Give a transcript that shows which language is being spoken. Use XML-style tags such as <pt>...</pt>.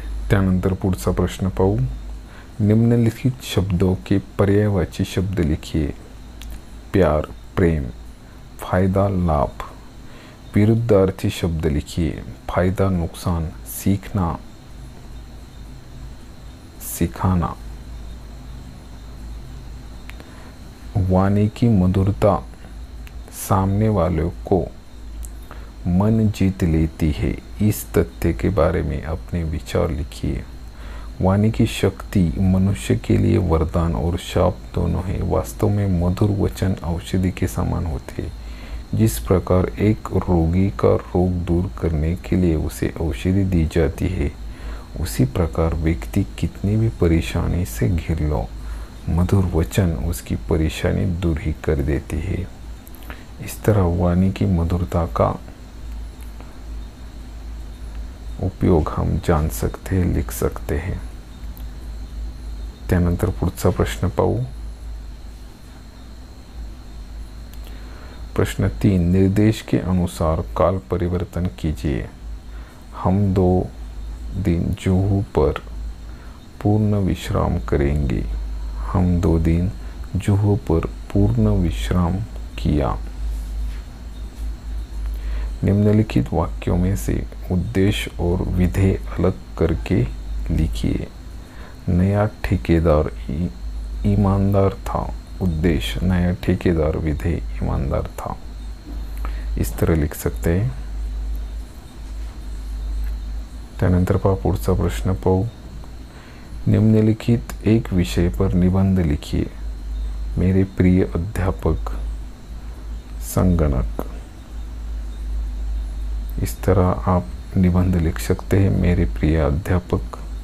<mr>त्यानंतर पुढचा प्रश्न पाहू।</mr> <hi>निम्नलिखित शब्दों के पर्यायवाची शब्द लिखिए। प्यार, प्रेम, फायदा, लाभ। विरुद्धार्थी शब्द लिखिए। फायदा, नुकसान, सीखना, सिखाना। वाणी की मधुरता सामने वालों को मन जीत लेती है। इस तथ्य के बारे में अपने विचार लिखिए। वाणी की शक्ति मनुष्य के लिए वरदान और शाप दोनों है। वास्तव में मधुर वचन औषधि के समान होते हैं। जिस प्रकार एक रोगी का रोग दूर करने के लिए उसे औषधि दी जाती है, उसी प्रकार व्यक्ति कितनी भी परेशानी से घिर लो, मधुर वचन उसकी परेशानी दूर ही कर देती है। इस तरह वाणी की मधुरता का उपयोग हम जान सकते हैं, लिख सकते हैं।</hi> <mr>त्यानंतर पुढचा प्रश्न पाहू।</mr> <hi>प्रश्न 3 निर्देश के अनुसार काल परिवर्तन कीजिए। हम 2 दिन जुहू पर पूर्ण विश्राम करेंगे। हम 2 दिन जुहू पर पूर्ण विश्राम किया। निम्नलिखित वाक्यों में से उद्देश्य और विधेय अलग करके लिखिए। नया ठेकेदार ईमानदार था। उद्देश्य नया ठेकेदार, विधेय ईमानदार था। इस तरह लिख सकते हैं।</hi> <mr>त्यानंतर पहा पुढचा प्रश्न पाहू।</mr> <hi>निम्नलिखित एक विषय पर निबंध लिखिए। मेरे प्रिय अध्यापक संगणक। इस तरह आप निबंध लिख सकते हैं, मेरे प्रिय अध्यापक।</hi>